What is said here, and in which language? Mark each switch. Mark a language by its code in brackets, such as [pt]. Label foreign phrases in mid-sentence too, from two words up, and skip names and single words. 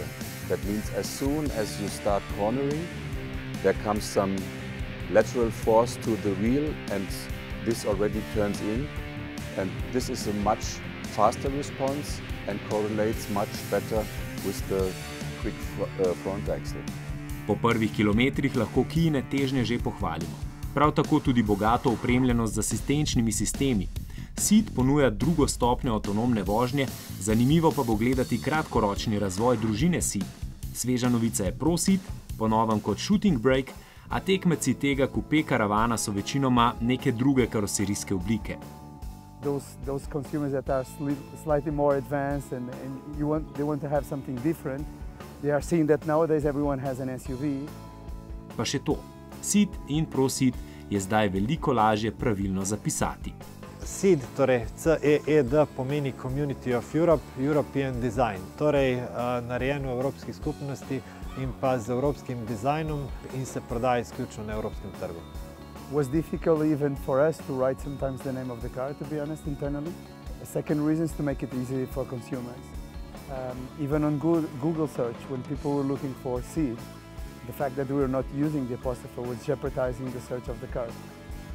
[en] That means as soon as you start cornering, there comes some lateral force to the wheel and this already turns in. And this is a much faster response and correlates much better with the quick front axle. [sl] Po prvih kilometrih lahko Kiine težnje že pohvalimo. Prav tako tudi bogato opremljenost z asistenčnimi sistemi. Ceed ponuja drugo stopnjo avtonomne vožnje, zanimivo pa bo gledati kratkoročni razvoj družine Ceed. Sveža novica je Pro Ceed, po novem kot Shooting Brake, a tekmeci tega coupe karavana so večinoma neke druge karoserijske oblike. [en] Those consumers that are slightly more advanced and they want to have something different, they are seeing that nowadays everyone has an SUV. [sl] Pa še to, Ceed in Pro Ceed je zdaj veliko lažje pravilno zapisati. CEED, torej CEED pomeni [en] Community of Europe, European Design, [sl] torej narejen v Evropski skupnosti in pa z evropskim dizajnom in se prodaja izključno na evropskem trgu. [en] Was difficult even for us to write sometimes the name of the car, to be honest, internally. The second reason is to make it easy for consumers. Even on Google search, when people were looking for CEED, the fact that we were not using the apostrophe was jeopardizing the search of the car.